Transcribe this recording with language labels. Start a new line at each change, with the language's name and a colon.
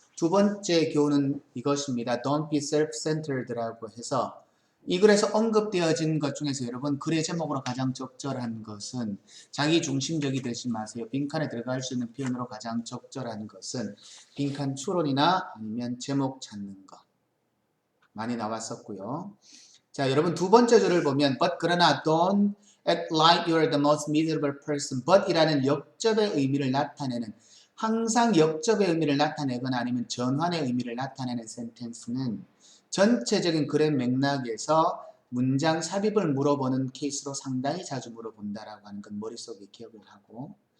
Korean: 두 번째 교훈은 이것입니다.
English: Don't be self-centered
Korean: 라고 해서 이 글에서 언급되어진 것 중에서 여러분 글의 제목으로 가장 적절한 것은 자기 중심적이 되지 마세요. 빈칸에 들어갈 수 있는 표현으로 가장 적절한 것은 빈칸 추론이나 아니면 제목 찾는 것 많이 나왔었고요. 자, 여러분 두 번째 줄을 보면
English: but
Korean: 그러나
English: don't act like you're the most miserable person.
Korean: but 이라는 역접의 의미를 나타내는 항상 역접의 의미를 나타내거나 아니면 전환의 의미를 나타내는 센텐스는 전체적인 글의 맥락에서 문장 삽입을 물어보는 케이스로 상당히 자주 물어본다라고 하는 건 머릿속에 기억을 하고